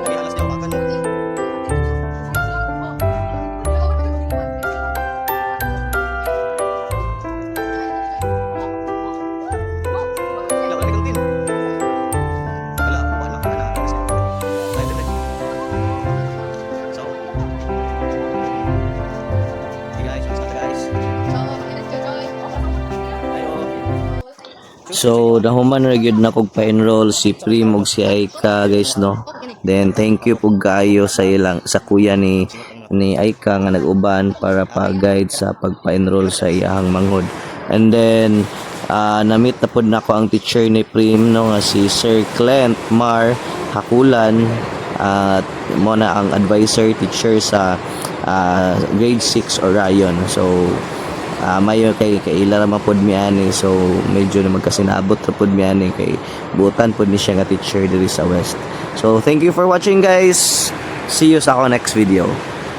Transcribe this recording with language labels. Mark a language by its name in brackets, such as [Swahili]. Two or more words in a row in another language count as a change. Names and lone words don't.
[Cebuano] Lagi alas niya, makan mo. Wala, wala kang tin. Wala, wala ka na. Ay, dali. [English] So, hey guys, what's up guys? Ayo. [Cebuano] So, nahuman ra gyud na kog pa-enroll si Prim ug si Aika guys no. Then [English] thank you [Cebuano] po kayo sa ilang sa kuya ni Aika nga nag-uban para pa-guide sa pagpa-enroll sa iyang manghod. And then na-meet na po nako ang teacher ni Prim no nga si Sir Clint Mar Hakulan at mo na ang [English] advisor teacher [Cebuano] sa grade 6 Orion. So mayo kay ila ra pod mi ani, so medyo na magkasinabot ra pod mi ani kay butan pod ni siya nga teacher diri sa West. [English] So thank you for watching guys. See you sa ako next video.